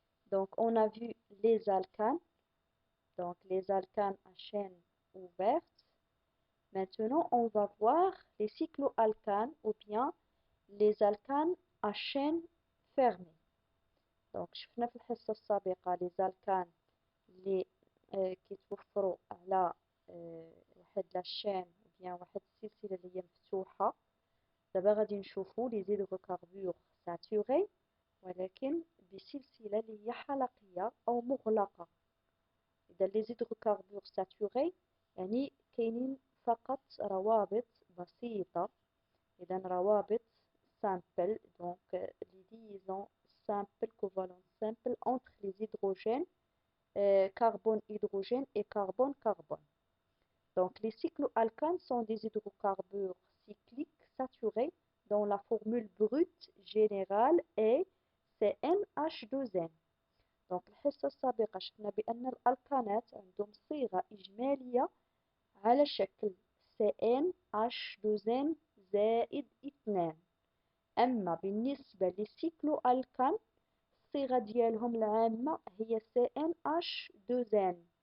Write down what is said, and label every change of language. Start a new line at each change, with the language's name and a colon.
French: Donc, on a vu les alcanes, donc les alcanes à chaîne ouverte. Maintenant, on va voir les cycloalcanes ou bien les alcanes à chaîne fermée.
Arabic: Donc, شفنا في الحصة السابقة les alcanes اللي كيتوفروا على واحد لاشين
French: ou bien
Arabic: واحد السلسلة اللي هي مفتوحة. دابا غادي نشوفوا لي زيدروكاربور ساتوري ولكن بسلسلة اللي هي حلقية أو مغلقة. إذا لي زيدروكاربور ساتوري يعني كاينين فقط روابط بسيطة. إذا روابط
French: simple donc les liaisons simples covalentes simples entre les hydrogènes carbone hydrogène et carbone carbone. Donc les cycloalcanes sont des hydrocarbures cycliques saturés dont la formule brute générale est CnH2n.
Arabic: دونك الحصة السابقة شفنا بأن الألكانات عندهم صيغة إجمالية على شكل CnH2n زائد 2. أما بالنسبة للسيكلو ألكان الصيغة ديالهم العامة هي CnH2n.